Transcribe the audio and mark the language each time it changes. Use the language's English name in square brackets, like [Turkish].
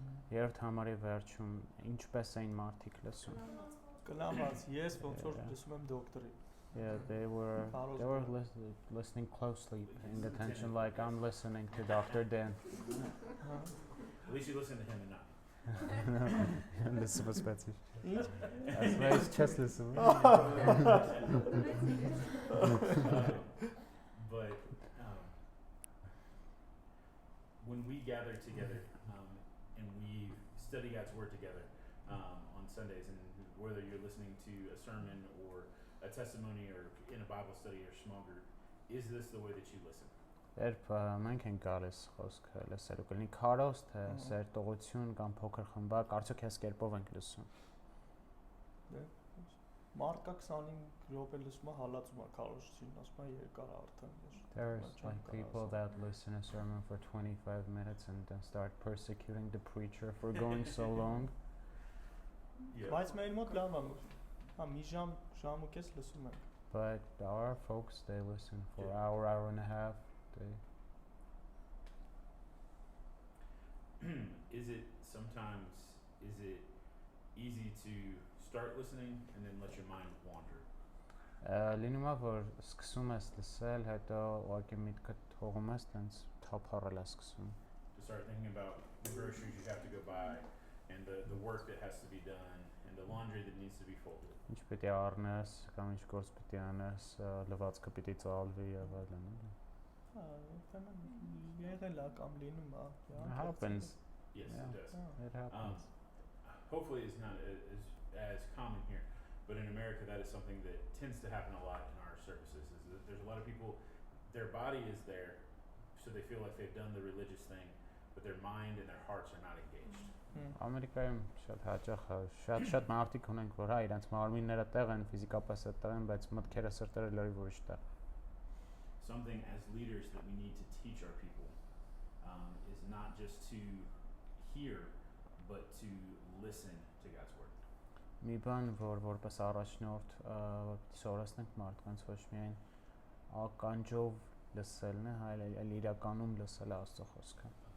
[Armenian] Երրորդ համարի վերջում ինչպես էին մարդիկ լսում։ Կլանված, ես ոնց որ լսում եմ դոկտորի։ [English] Yeah, they were listening closely, paying attention like I'm listening to Dr. Dan. At least you listen to him and not me. Listen was better. That's why it's just listen. But when we gather together and we study God's word together on Sundays, and whether you're listening to a sermon or a testimony or in a Bible study or small group, is this the way that you listen? [Armenian] Երբ մենք ենք գալիս խոսքը լսելու կլինի քարոզ թե սերտողություն կամ փոքր խմբակ, արդյոք այս կերպով ենք լսում։ Մարդկա 25 րոպե լսում է հալածում է քարոզչին, ասում է երկար արդեն։ [English] There's like people that listen a sermon for 25 minutes and then start persecuting the preacher for going so long. [Armenian] Բայց մեր մոտ լավ է։ Հա մի ժամ ու կես լսում ենք։ [English] But our folks they listen for an hour and a half. Is it easy to start listening and then let your mind wander? [Armenian] Լինում է որ սկսում ես լսել, հետո ուղղակի միտքդ թողում ես, տենց թափառել ես սկսում։ [English] To start thinking about the groceries you have to go buy and the work that has to be done and the laundry that needs to be folded. [Armenian] Ինչ պիտի առնես, կամ ինչ գործ պիտի անես, լվացքը պիտի ծալվի եւ այլն։ Հա, ուրեմն եղել է կամ լինում է։ [English] It happens. Yes, Yeah. it does. It happens. Hopefully it's not as common here, but in America that is something that tends to happen a lot in our services. Is that there's a lot of people, their body is there, so they feel like they've done the religious thing, but their mind and their hearts are not engaged. [Armenian] Ամերիկայում շատ հաճախ է, շատ մարդիկ ունենք, որ հա իրենց մարմինները տեղ են, ֆիզիկապես է տեղ են, բայց մտքերը սրտերը լրիվ ուրիշ տեղ։ [English] Something as leaders that we need to teach our people is not just to hear, but to listen to God's word. [Armenian] Մի բան, որ որպես առաջնորդ սովորեցնենք մարդկանց ոչ միայն ականջով լսելն է, այլ իրականում լսել Աստծո խոսքը։